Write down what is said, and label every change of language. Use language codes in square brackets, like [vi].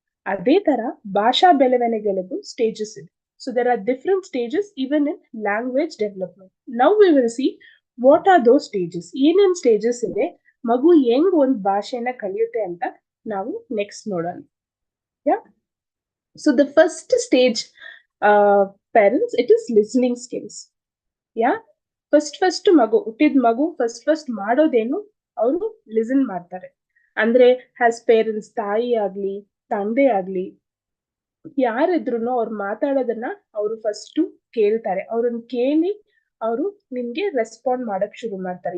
[kn] ಅದೇ ತರ ಭಾಷಾ ಬೆಳವಣಿಗೆಗೂ ಸ್ಟೇಜಸ್ ಇದೆ. [en] So there are different stages even in language development. Now we will see what are those stages. [kn] ಏನೇನ್ stages ಇದೆ, ಮಗು ಹೆಂಗ್ ಒಂದ್ ಭಾಷೆನ ಕಲಿಯುತ್ತೆ ಅಂತ ನಾವು ನೆಕ್ಸ್ಟ್ ನೋಡೋಣ. Yeah. [en] So the first stage, parents, it is listening skills. Yeah. [kn] First ಮಗು ಹುಟ್ಟಿದ ಮಗು ಫಸ್ಟ್ ಮಾಡೋದೇನು, ಅವರು ಲಿಸನ್ ಮಾಡ್ತಾರೆ. ಅಂದ್ರೆ ಹ್ಯಾಸ್ ಪೇರೆಂಟ್ಸ್, ತಾಯಿ ಆಗ್ಲಿ ತಂದೆ ಆಗ್ಲಿ ಯಾರಿದ್ರು ಅವ್ರು ಮಾತಾಡೋದನ್ನ ಅವರು ಫಸ್ಟ್ ಕೇಳ್ತಾರೆ. ಅವ್ರನ್ನ ಕೇಳಿ ಅವರು ನಿಮ್ಗೆ ರೆಸ್ಪಾಂಡ್ ಮಾಡಕ್ ಶುರು ಮಾಡ್ತಾರೆ.